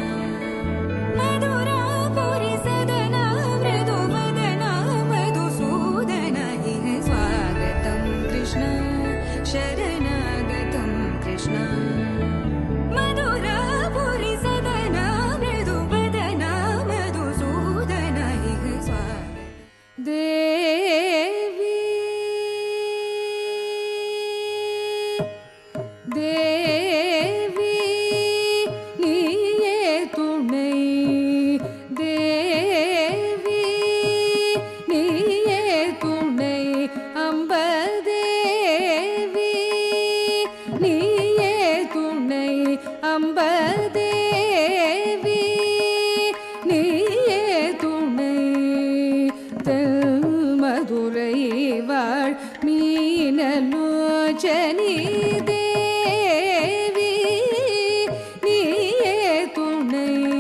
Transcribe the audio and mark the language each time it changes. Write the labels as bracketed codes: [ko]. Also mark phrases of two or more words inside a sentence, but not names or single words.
[sa] मधुरापुरी सदना मृदुवदना मधुसूदन इह स्वागतं कृष्ण शरणागतं कृष्ण मधुरापुरी सदना मृदुवदना मधुसूदन इह स्वागतं [ta] देवी देवी நீயே துணை தேவி நீயே துணை அம்பதேவி நீயே துணை அம்பதேவி நீயே துணை தென்மதுரை வாழ் மீனலோச்சனி தேவி நீயே துணை